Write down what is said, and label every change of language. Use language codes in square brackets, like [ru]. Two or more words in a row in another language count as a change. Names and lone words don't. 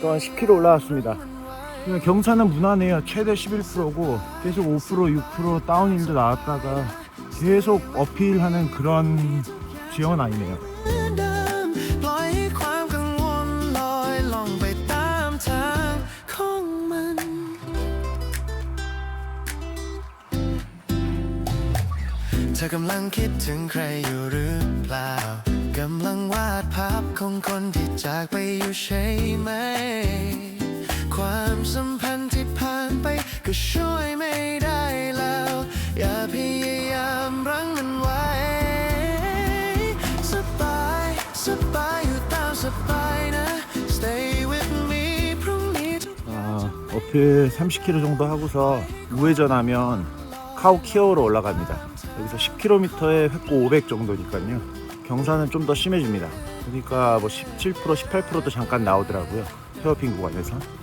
[ko] 또한 10km 올라왔습니다. 경사는 무난해요. 최대 11%고 계속 5%, 6% 다운힐도 나왔다가 계속 어필하는 그런 지형은 아니네요. [th] เธอกำลังคิดถึงใครอยู่หรือเปล่ากำลังวาดภาพของ คนที่จากไปอยู่ใช่ไหมความสัมพันธ์ที่ผ่านไปก็ช่วยไม่ได้แล้วอย่าพยายามรั้งมันไว้สบายสบายอยู่ตามสบายนะ [en] Stay with me [th] พรุ่งนี้ [ko] 어필 30km 정도 하고서 우회전하면 카오키아오로 올라갑니다. 여기서 10km에 획고 500 정도니까요. 경사는 좀 더 심해집니다. 그러니까 뭐 17%, 18%도 잠깐 나오더라고요. 헤어핀 구간에서.